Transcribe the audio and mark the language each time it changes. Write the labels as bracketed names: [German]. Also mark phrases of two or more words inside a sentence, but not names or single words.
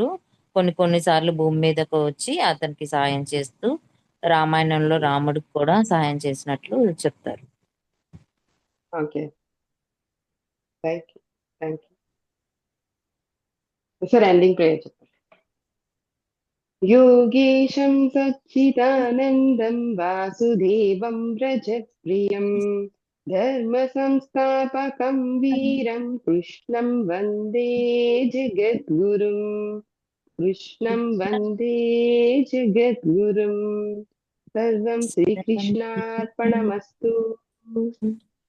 [Telugu] కొన్ని సార్లు భూమి మీదకు వచ్చి అతనికి సాయం చేస్తూ, రామాయణంలో రాముడికి కూడా సహాయం చేసినట్లు చెప్తారు. [English] Okay, thank you sir. Ending prayer చెప్పండి. [Sanskrit] योगेशं सच्चिदानन्दं वासुदेवं व्रजप्रियं धर्मसंस्थापकं वीरं कृष्णं वन्दे जगद्गुरुं सर्वं श्रीकृष्णार्पणमस्तु.